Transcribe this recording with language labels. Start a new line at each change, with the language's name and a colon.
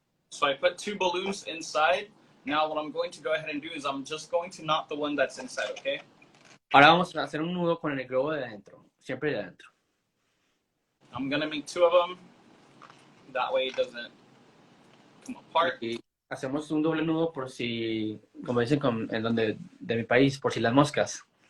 English: So I put 2 balloons inside. Now what I'm going to go ahead and do is I'm just going to knot the one that's inside, okay?
Spanish: Ahora vamos a hacer un nudo con el globo de adentro, siempre de adentro.
English: I'm going to make 2 of them. That way it doesn't come apart.
Spanish: Y hacemos un doble nudo por si, como dicen de mi país, por si las moscas.